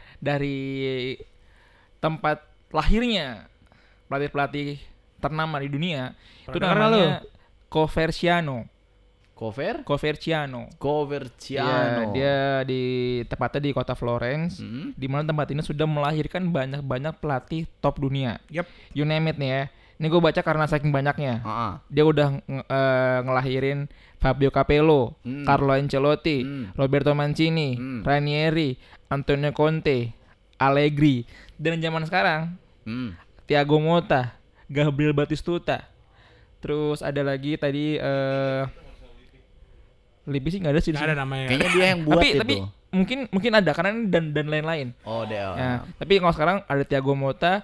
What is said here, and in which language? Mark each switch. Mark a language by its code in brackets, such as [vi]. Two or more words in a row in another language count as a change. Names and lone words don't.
[id] dari tempat lahirnya pelatih-pelatih ternama di dunia. Itu Pernah dengar namanya Coverciano. Coverciano. Iya, dia di tepatnya di kota Florence, Mm. di mana tempat ini sudah melahirkan banyak-banyak pelatih top dunia. Yap. [en] You name it [id] nih ya. Ini gue baca karena saking banyaknya. Dia udah ngelahirin Fabio Capello, Carlo Ancelotti, Roberto Mancini, Ranieri, Antonio Conte, Allegri, dan zaman sekarang Thiago Motta, Gabriel Batistuta. Terus ada lagi tadi Lippi sih nggak ada sih. Nggak ada namanya. Kayaknya dia yang buat tapi itu. mungkin ada karena ini dan lain-lain. Oh, dia. Ya, tapi kalau sekarang ada Thiago Motta.